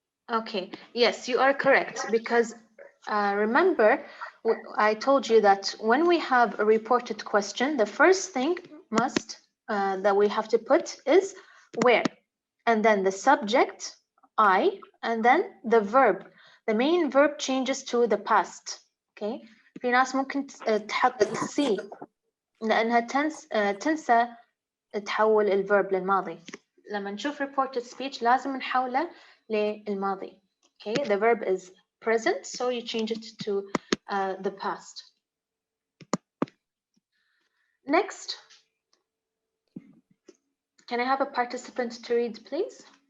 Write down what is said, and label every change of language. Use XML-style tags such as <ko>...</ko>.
<en>Okay, yes, you are correct, because remember, I told you that when we have a reported question, the first thing that we have to put is where, and then the subject, I, and then the verb. The main verb changes to the past.</en> <ar>Okay, في ناس ممكن تحط see لأنها تنسى تحول الverb للماضي. لما نشوف reported speech لازم نحوله للماضي.</ar> <en>Okay, the verb is present, so you change it to the past. Next, can I have a participant to read, please?</en>